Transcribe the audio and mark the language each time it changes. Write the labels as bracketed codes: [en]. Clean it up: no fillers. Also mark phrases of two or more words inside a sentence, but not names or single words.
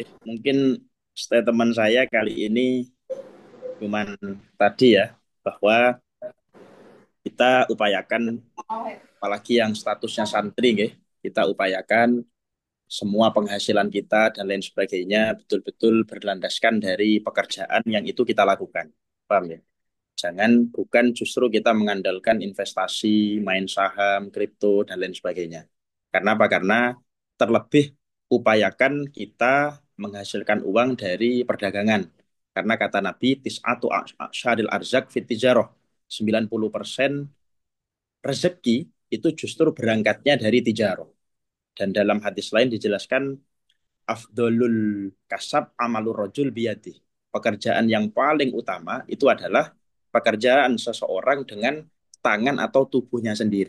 [id] Mungkin statement saya kali ini cuman tadi ya, bahwa kita upayakan, apalagi yang statusnya santri, nggih, kita upayakan semua penghasilan kita dan lain sebagainya betul-betul berlandaskan dari pekerjaan yang itu kita lakukan. Paham ya? Jangan, bukan justru kita mengandalkan investasi, main saham, kripto, dan lain sebagainya. Karena apa? Karena terlebih upayakan kita menghasilkan uang dari perdagangan. Karena kata Nabi, [ar] تسعة أعشار الأرزاق في التجارة. [id] 90% rezeki itu justru berangkatnya dari tijarah. Dan dalam hadis lain dijelaskan, [ar] أفضل الكسب عمل الرجل بيده. [id] Pekerjaan yang paling utama itu adalah pekerjaan seseorang dengan tangan atau tubuhnya sendiri.